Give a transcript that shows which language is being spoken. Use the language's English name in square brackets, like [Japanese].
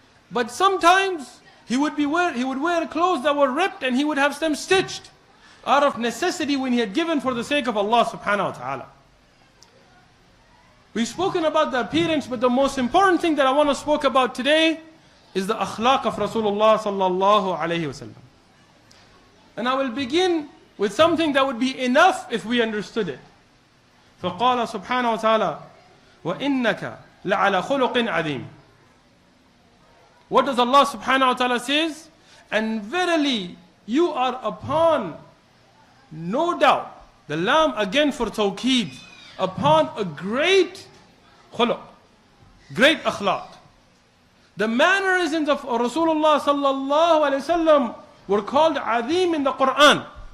[English] But sometimes he would wear clothes that were ripped, and he would have them stitched out of necessity when he had given for the sake of Allah subhanahu wa ta'ala. We've spoken about the appearance, but the most important thing that I want to speak about today is the akhlaq of Rasulullah sallallahu alayhi wasallam. And I will begin with something that would be enough if we understood it. [Arabic] فقال سبحانه وتعالى وإنك لعلى خلق عظيم. [English] What does Allah subhanahu wa ta'ala says? And verily you are upon, no doubt, the lam again for tawqeed, upon a great khuluq, great akhlaq. The mannerisms of Rasulullah sallallahu alayhi wasallam were called azim in the Quran.